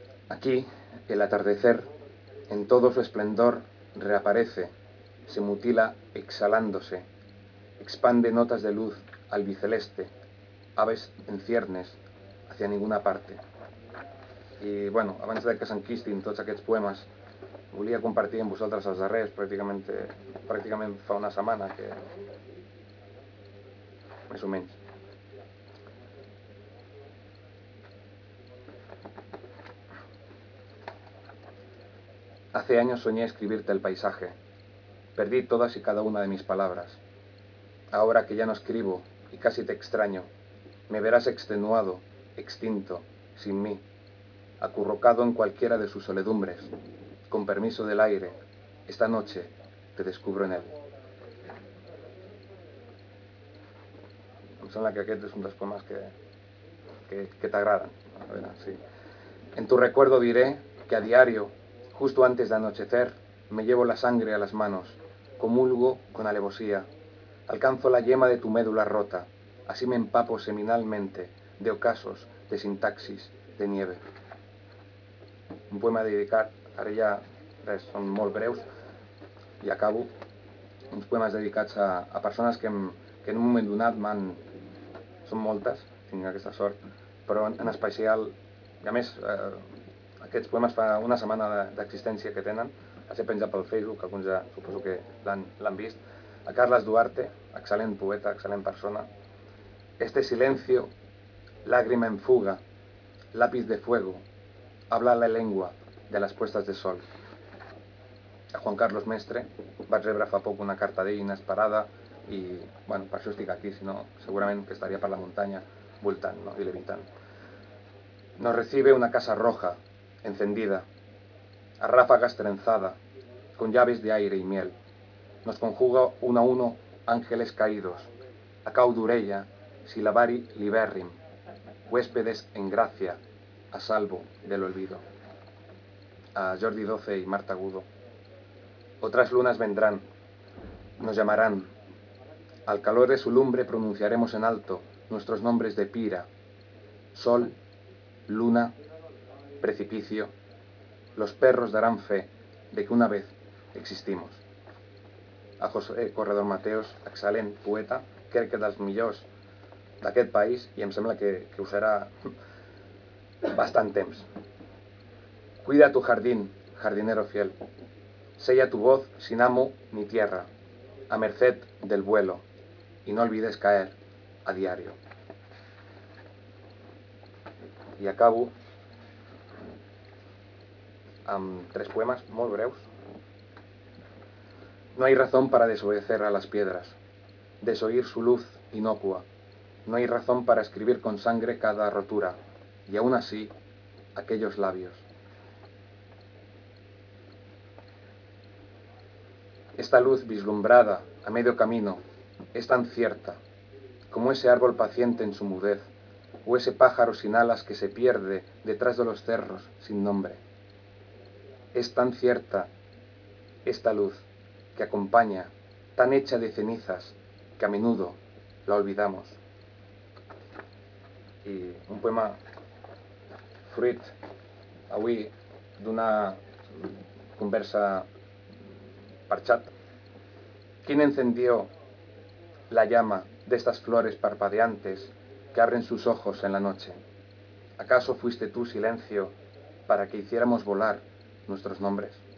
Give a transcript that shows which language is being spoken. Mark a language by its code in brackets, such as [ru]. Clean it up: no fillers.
[es] Aquí, el atardecer, en todo su esplendor, reaparece, se mutila exhalándose, expande notas de luz albiceleste, aves en ciernes, hacia ninguna parte. [ca] I, bueno, abans de que s'enquistin tots aquests poemes, volia compartir amb vosaltres els darrers, pràcticament fa una setmana, que... més o menys. [es] Hace años soñé escribirte el paisaje. Perdí todas y cada una de mis palabras. Ahora que ya no escribo y casi te extraño, me verás extenuado, extinto, sin mí, acurrucado en cualquiera de sus soledumbres. Con permiso del aire, esta noche te descubro en él. [ca] Em sembla que aquest és un dels poemes que t'agraden. A veure, sí. [es] En tu recuerdo diré que a diario, justo antes de anochecer, me llevo la sangre a las manos, comulgo con alevosía, alcanzo la yema de tu médula rota, así me empapo seminalmente de ocasos, de sintaxis, de nieve. [ca] Un poema a dedicar, ara ja res, són molt breus, i acabo, uns poemes dedicats a persones que en un moment donat m'han... són moltes, tinc aquesta sort, però en especial, i a més... aquests poemes fa una setmana d'existència que tenen, els he penjat pel Facebook, alguns ja suposo que l'han vist, a Carles Duarte, excel·lent poeta, excel·lent persona. [es] Este silencio, lágrima en fuga, lápiz de fuego, habla la lengua de las puestas de sol. [ca] A Juan Carlos Mestre, vaig rebre fa poc una carta d'ell inesperada i, bueno, per això estic aquí, si no, segurament que estaria per la muntanya, voltant, no, i levitant. [es] Nos recibe una casa roja, encendida, a ráfagas trenzada, con llaves de aire y miel. Nos conjuga uno a uno ángeles caídos, a caudurella, silabari libérrim, huéspedes en gracia, a salvo del olvido. A Jordi Doce y Marta Agudo. Otras lunas vendrán, nos llamarán. Al calor de su lumbre pronunciaremos en alto nuestros nombres de pira, sol, luna, precipicio, los perros darán fe de que una vez existimos. [ca] A José Corredor Mateos, excel·lent poeta, crec que dels millors d'aquest país i em sembla que ho serà bastant temps. [es] Cuida tu jardín, jardinero fiel. Sella tu voz sin amo ni tierra, a merced del vuelo, y no olvides caer a diario. [ca] I acabo amb tres poemes molt breus. [es] No hay razón para desobedecer a las piedras, desoír su luz inocua. No hay razón para escribir con sangre cada rotura, y aún así, aquellos labios. Esta luz vislumbrada a medio camino es tan cierta como ese árbol paciente en su mudez o ese pájaro sin alas que se pierde detrás de los cerros sin nombre. Es tan cierta esta luz que acompaña, tan hecha de cenizas, que a menudo la olvidamos. [ca] I un poema fruit avui d'una conversa per xat. [es] ¿Quién encendió la llama de estas flores parpadeantes que abren sus ojos en la noche. ¿Acaso fuiste tú, silencio, para que hiciéramos volar nuestros nombres?